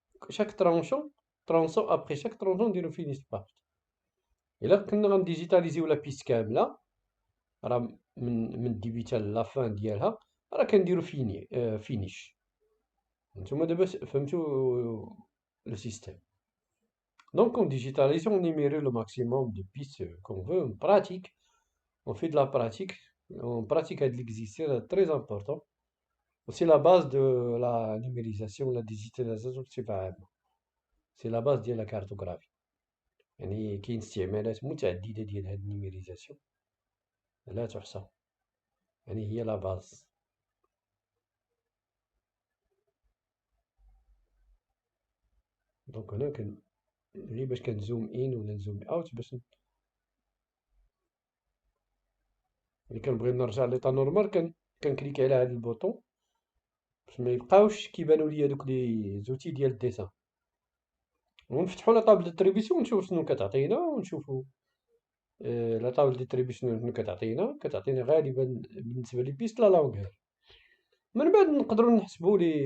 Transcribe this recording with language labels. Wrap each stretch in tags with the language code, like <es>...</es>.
<ar>شاك ترونسون ابخي شاك ترونسون نديرو فينيش بارت. الا كنا غنديجيتاليزيو لا بيست كاملة، راه من الديبي حتى لافان ديالها راه كنديرو فينيش. نتوما دابا فهمتو لو سيستيم.</ar> <fr>Donc on digitalise, on émérite le maximum de pistes qu'on veut, on pratique, on fait de la pratique, on pratique avec l'exercice, c'est très important. C'est la base de la numérisation, la digitalisation, c'est la base de la cartographie.</fr> <ar>يعني كاين استعمالات متعددة ديال هاد النيميريزاسيون لا تحصى، يعني هي لا باز. دونك هنا غير باش كنزوم ان ولا نزوم اوت باش ملي كنبغي نرجع ليطا نورمال كنكليكي على هاد البوطون باش ما يبقاوش كيبانوا ليا دوك لي زوتي ديال الديسان، ونفتحوا لا طابل ديتريبيسيون ونشوفوا شنو كتعطينا، ونشوفوا لا طابل ديتريبيسيون شنو كتعطينا غالبا بالنسبه لي بيست لا لونغور. من بعد نقدروا نحسبوا</ar>